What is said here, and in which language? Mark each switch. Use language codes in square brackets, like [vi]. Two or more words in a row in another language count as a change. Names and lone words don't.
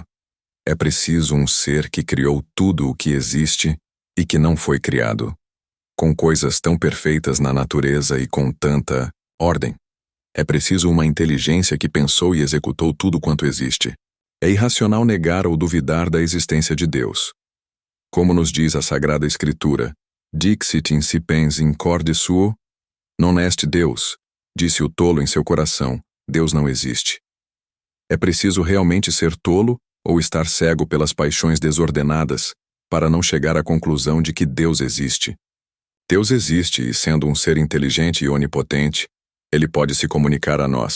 [pt] É preciso um ser que criou tudo o que existe e que não foi criado, com coisas tão perfeitas na natureza e com tanta ordem. É preciso uma inteligência que pensou e executou tudo quanto existe. É irracional negar ou duvidar da existência de Deus. Como nos diz a Sagrada Escritura: [la] Dixit incipens in corde suo, non est Deus. [pt] Disse o tolo em seu coração: Deus não existe. É preciso realmente ser tolo ou estar cego pelas paixões desordenadas para não chegar à conclusão de que Deus existe. Deus existe e, sendo um ser inteligente e onipotente, Ele pode se comunicar a nós.